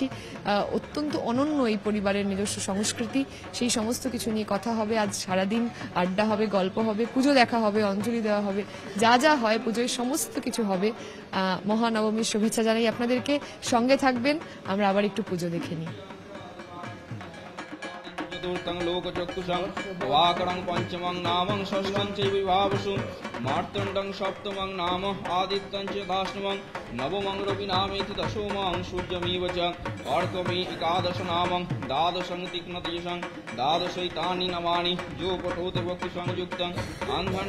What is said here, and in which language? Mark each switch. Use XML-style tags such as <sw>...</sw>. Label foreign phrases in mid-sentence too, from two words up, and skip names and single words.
<bn>অত্যন্ত অনন্য এই পরিবারের নিজস্ব সংস্কৃতি, সেই সমস্ত কিছু নিয়ে কথা হবে আজ সারাদিন। আড্ডা হবে, গল্প হবে, পুজো দেখা হবে, অঞ্জলি দেওয়া হবে, যা যা হয় পুজোয় সমস্ত কিছু হবে। মহানবমীর শুভেচ্ছা জানাই আপনাদেরকে। সঙ্গে থাকবেন, আমরা আবার একটু পুজো দেখে নিই।</bn> <sa>चतुर्थं लोकचक्षुषं वाकरं पंचमं नामं षष्ठं च विभावसु मार्तण्डं सप्तमं नाम आदित्यं च दाष्टमं नवमं रविनामेति दशमं सूर्यमेव च अर्कमे एकादश नामं द्वादशं तीक्ष्णतेजसं द्वादशैतानि नवानि जो पठोति भक्ति संयुक्तं अन्धं</sa>